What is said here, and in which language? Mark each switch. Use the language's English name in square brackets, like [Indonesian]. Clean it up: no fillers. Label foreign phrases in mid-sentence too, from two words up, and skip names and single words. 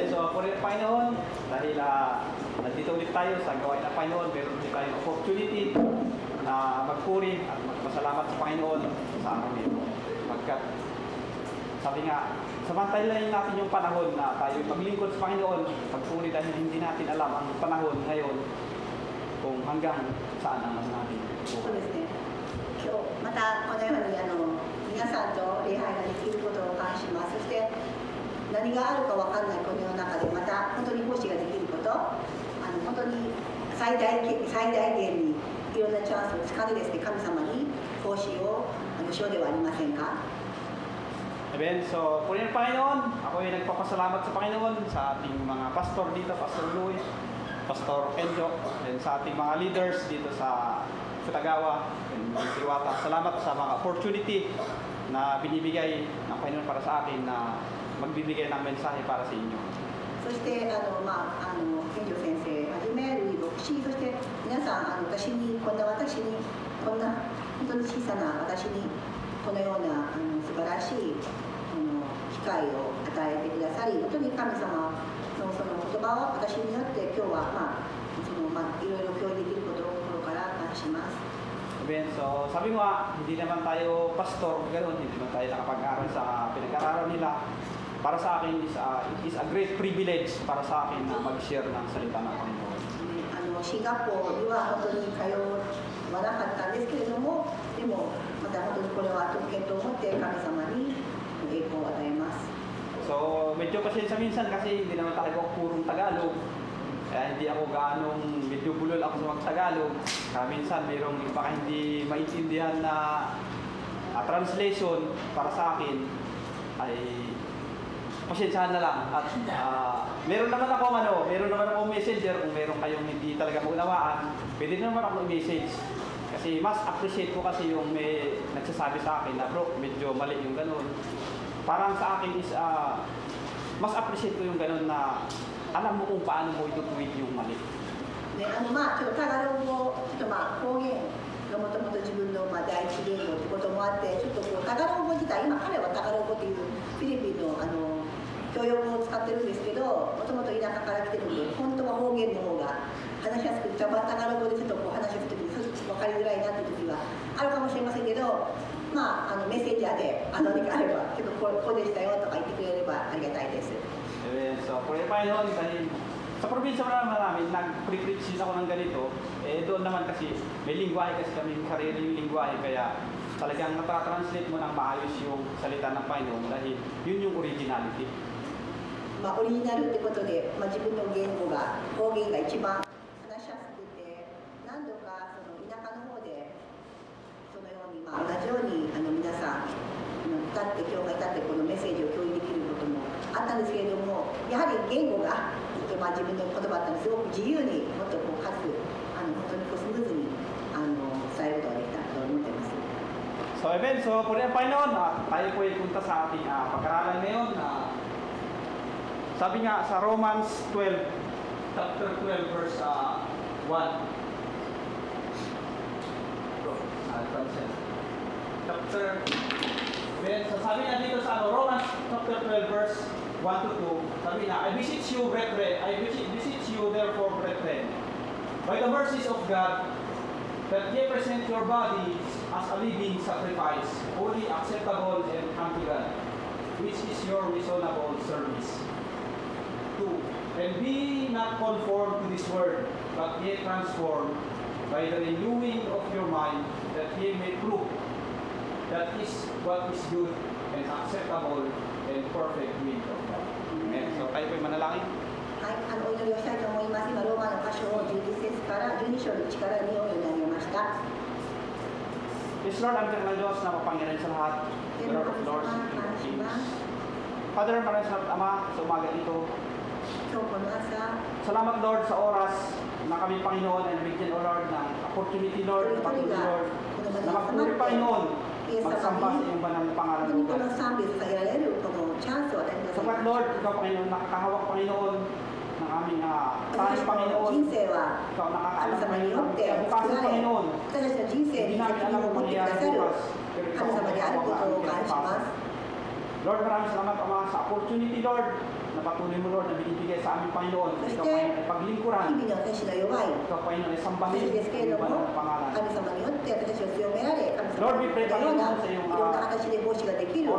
[Filipino] So, po rin Panginoon, dahil nandito ulit tayo sa gawain ng Panginoon, meron ulit tayong opportunity na magpuri at magpasalamat sa Panginoon sa araw nito. Pagkat, sabi nga, samantayin natin yung panahon na tayo maglingkod sa Panginoon, pagpuri dahil hindi natin alam ang panahon ngayon kung hanggang saan ang natin. [Japanese] そうですね。今日またこのように皆さんと礼拝ができることを感謝します。そして何があるかわかんないこの世の中でまた本当に奉仕ができること、本当に最大限にいろんなチャンスをつかんでですね、神様に奉仕をしようではありませんか。 [Filipino] Amen. So, purihin Panginoon, ako ay nagpapasalamat sa Panginoon sa ating mga pastor dito, Pastor Luis, Pastor Enjo, and sa ating mga leaders dito sa Tagawa, and Siriwata. Salamat sa mga opportunity na binibigay ng Panginoon para sa akin na magbibigay ng mensahe para sa inyo. [Japanese] そして健常先生はじめルイ牧師、そして皆さん私にこんな本当に小さな私にこのような素晴らしい機会を与えてくださり、本当に神様のその言葉を私によって今日はいろいろ共有できることを心から感謝します。 [Filipino] Amen. So, sabi mo hindi naman tayo pastor, ganoon, hindi naman tayo nakapag-aral sa pinag-aralan nila. Para sa akin, [English] it is a great privilege [Filipino] para sa akin na mag-share ng salita ng Panginoon. [Japanese] シンガポールには本当に通わなかったんですけれども、でもまた本当にこれは特権と思って神様に栄光を与えます。 [Filipino] So, medyo pasensya minsan kasi hindi naman tayo purong Tagalog. Kaya hindi ako medyo bulol ako sa mag-Tagalog. Minsan mayroong baka hindi maintindihan na translation para sa akin ay pasensyahan na lang. At meron naman akong messenger kung meron kayong hindi talaga maunawaan, pwede naman ako i-message. Kasi mas appreciate ko kasi yung may nagsasabi sa akin na bro, medyo mali yung ganun. Parang sa akin is mas appreciate ko yung ganun na alam mo kung paano mo itutuwid yung mali. [Japanese] ちょっとタガログ語、方言がもともと自分の第一言語ってこともあって、ちょっとタガログ語自体、今彼はタガログ語っていうフィリピンの教養語を使ってるんですけど、もともと田舎から来てるんで、本当は方言の方が話しやすくて、タガログ語でちょっと話をするときに分かりづらいなっていうときはあるかもしれませんけど、メッセージャーで何かあれば、ちょっとこうでしたよとか言ってくれればありがたいです。 [Filipino] So, purihin Panginoon dahil sa probinsya namin, nag-preach ako ng ganito, doon naman kasi may lingwahe kasi kami, sariling lingwahe, kaya talagang natatranslate mo ng maayos yung salita ng Panginoon dahil yun yung originality. [Japanese] オリジナルってことで、自分の言語が方言が一番話しやすくて、何度かその田舎の方でそのように、同じように皆さん今日が至ってこのメッセージを共有できることもあったんですけれども、やはり言語が自分の言葉だったのですごく自由にもっとかつ本当にスムーズに伝えることができたと思っています。 [Filipino] So, Amen. So, purihin Panginoon, tayo po ay punta sa ating pag-aralan ngayon. Sabi nga sa Romans 12, chapter 12, verse 1. [English] Chapter, then, [Filipino] so sabi nga dito sa [English] Romans chapter 12, verse 1 to 2, [Filipino] sabi na, [English] I beseech you, therefore, brethren, by the mercies of God, that ye present your bodies as a living sacrifice, holy, acceptable, and unto God, which is your reasonable service. 2. And be not conformed to this world, but ye transformed by the renewing of your mind, that ye may prove that is what is good and acceptable and perfect will of God. Amen. So, tayo po'y manalangin. [Japanese] はい、お祈りをしたいと思います。今、ローマの箇所を12節から12章の1から2を読み上げました。 [English] Yes, [Filipino] Lord, ang ng Diyos na mapangyarihan sa lahat. [English] Lord of Lords, King of Kings. Father, [Filipino] maraming salamat, Ama, sa umaga ito. [Japanese] 今日この朝、 [Filipino] Salamat, Lord, sa oras na kami, Panginoon, ay nabigyan, [English] O Lord, [Filipino] ng opportunity, Lord, na patuloy, Lord, na magpuri, Panginoon, magsamba sa iyong banal na pangalan, [Japanese] 本当にこ [Filipino] Lord. [Japanese] の賛美を捧げられるこのチャンスを与えてください [Filipino] Sapat, Lord, ikaw, Panginoon, nakakahawak, Panginoon, ng aming tayo, [Japanese] 私たちの [Filipino] Panginoon. [Japanese] 人生は [Filipino] Ikaw [Japanese] 神 [Filipino] nakakaalam, [Japanese] 様によ [Filipino] Panginoon, [Japanese] って [Filipino] kaya [Japanese] 作 [Filipino] bukasan, [Japanese] られ、 [Filipino] Panginoon. [Japanese] 私たちの人生 [Filipino] Hindi [Japanese] に責 [Filipino] namin [Japanese] 任 [Filipino] alam [Japanese] を [Filipino] kung [Japanese] 持ってくだ [Filipino] mangyayari [Japanese] さる [Filipino] bukas. Pero ikaw [Japanese] 神 [Filipino] ang aming [Japanese] 感謝します。 [Filipino] Lord, maraming salamat, Ama, sa opportunity, Lord, na patuloy mo, Lord, na binibigay sa aming Panginoon. Ikaw, Panginoon, ay paglingkuran. [Japanese] 日々の私の弱い [Filipino] Ikaw, Panginoon, ay [Japanese] 私 [Filipino] sambahin [Japanese] ですけれ [Filipino] ang [Japanese] ど [Filipino] banal [Japanese] も、 [Filipino] na pangalan. [Japanese] 神様によって私を強められ、神 [Filipino] Lord, [Japanese] 様 [English] we [Japanese] の [English] pray, [Japanese] ような [Filipino] Panginoon, sa [Japanese] い [Filipino] iyong [Japanese] ろんな形で奉仕ができるこ